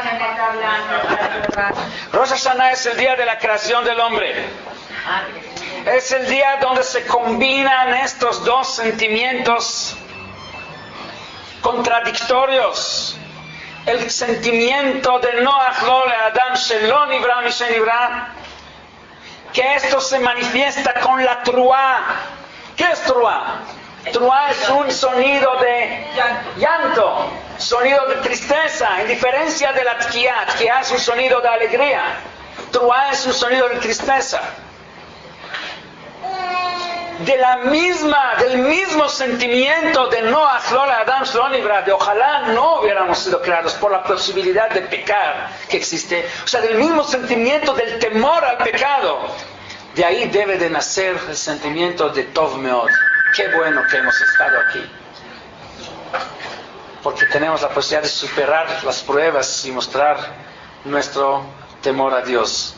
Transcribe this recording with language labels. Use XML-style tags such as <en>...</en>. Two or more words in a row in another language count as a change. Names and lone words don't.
<es>Rosh Hashanah es el día de la creación del hombre. Es el día donde se combinan estos dos sentimientos contradictorios. El sentimiento de</es> <he>נוח לו לאדם שלא נברא משנברא,</he> <es>que esto se manifiesta con la truá. ¿Qué es truá? Truá es un sonido de llanto, sonido de tristeza, en diferencia de la tkiá. Tkiá es un sonido de alegría. Truá es un sonido de tristeza. Del mismo sentimiento de</es> <he>נוח לו לאדם שלא נברא,</he> <es>de ojalá no hubiéramos sido creados por la posibilidad de pecar que existe. O sea, del mismo sentimiento del temor al pecado. De ahí debe de nacer el sentimiento de</es> <he>טוב מאוד.</he> <es>Qué bueno que hemos estado aquí. Porque tenemos la posibilidad de superar las pruebas y mostrar nuestro temor a Dios.</es>